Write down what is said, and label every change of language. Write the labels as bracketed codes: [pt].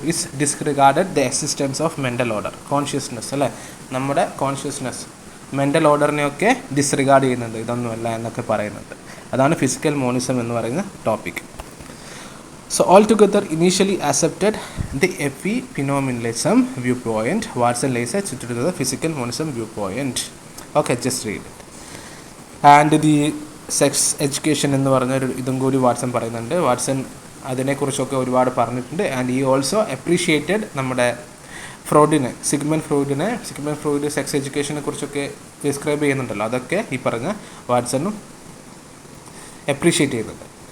[en] is disregarded the existence of mental order, [ml] consciousness അല്ലേ, നമ്മുടെ consciousness mental ഓർഡറിനെയൊക്കെ disregard ചെയ്യുന്നുണ്ട്, ഇതൊന്നുമല്ല എന്നൊക്കെ പറയുന്നുണ്ട്. അതാണ് ഫിസിക്കൽ മോണിസം എന്ന് പറയുന്ന topic. [en] So altogether, initially accepted the epiphenomenalism viewpoint, Watson lays it to the physical monism viewpoint. Okay, just read it. And the sex education [ml] എന്ന് പറഞ്ഞൊരു ഇതും കൂടി വാട്സൺ പറയുന്നുണ്ട്. വാട്സൺ അതിനെക്കുറിച്ചൊക്കെ ഒരുപാട് പറഞ്ഞിട്ടുണ്ട്. [en] and ഈ also appreciated [ml] നമ്മുടെ സിഗ്മണ്ട് ഫ്രോയിഡ് സെക്സ് എഡ്യൂക്കേഷനെ കുറിച്ചൊക്കെ ഡിസ്ക്രൈബ് ചെയ്യുന്നുണ്ടല്ലോ, അതൊക്കെ ഈ പറഞ്ഞ വാട്സണും അപ്രീഷിയേറ്റ് ചെയ്യുന്നുണ്ട്.